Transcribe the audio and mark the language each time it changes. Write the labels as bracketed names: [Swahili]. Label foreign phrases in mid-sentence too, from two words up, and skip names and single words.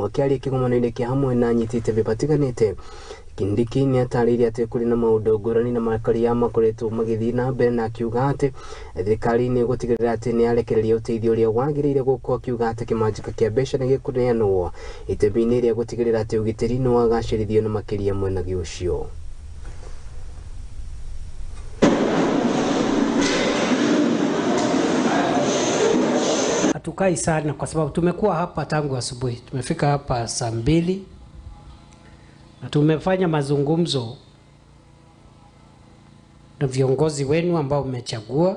[Kikuyu] Akĩaria kĩgomano-inĩ kĩa hamwe na anyitĩte batiganĩte, Kindiki nĩ atarĩirie ati kũrĩ na maũndũ ngũrani na makaria makoretwo magĩthiĩ na mbere, na akiuga ati thirikari nĩ gutigirira ati nĩ arekereria ũteithio ũrĩa wagĩrĩire gũkũ, akiuga ati kĩmanjĩka kĩa mbeca nĩ gĩkũneanwo itemi-inĩ rĩa gutigirira ati ugitĩri nĩ wagacĩrithio na makiria mwena ũcio. [Swahili] Hatukai sana kwa sababu tumekuwa hapa tangu asubuhi. Tumefika hapa saa 2 na tumefanya mazungumzo na viongozi wenu ambao mmechagua.